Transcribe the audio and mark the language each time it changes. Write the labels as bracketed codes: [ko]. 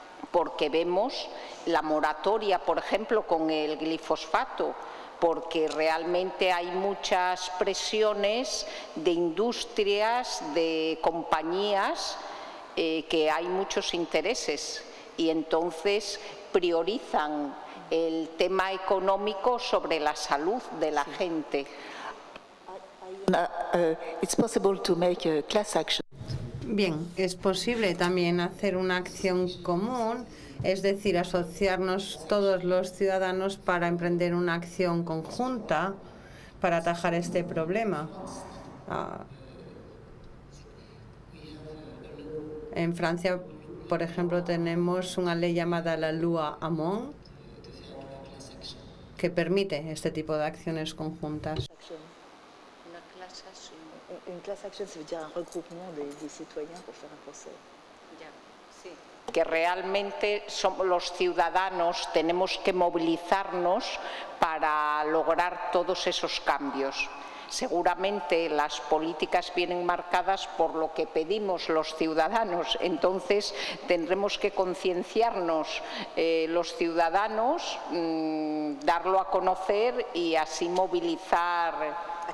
[es] porque vemos la moratoria, por ejemplo, con el glifosfato, porque realmente hay muchas presiones de industrias, de compañías, que hay muchos intereses y entonces priorizan el tema económico sobre la salud de la gente. [en] It's possible to make a class action. [es] Bien, es posible también hacer una acción común, es decir, asociarnos todos los ciudadanos para emprender una acción conjunta para atajar este problema. En Francia, por ejemplo, tenemos una ley llamada la Loi Hamon que permite este tipo de acciones conjuntas. [fr] Une class action, ça veut dire un regroupement des citoyens pour faire un procès. [es] Que realmente somos los ciudadanos, tenemos que movilizarnos para lograr todos esos cambios. Seguramente las políticas vienen marcadas por lo que pedimos los ciudadanos, entonces tendremos que concienciarnos los ciudadanos, darlo a conocer y así movilizar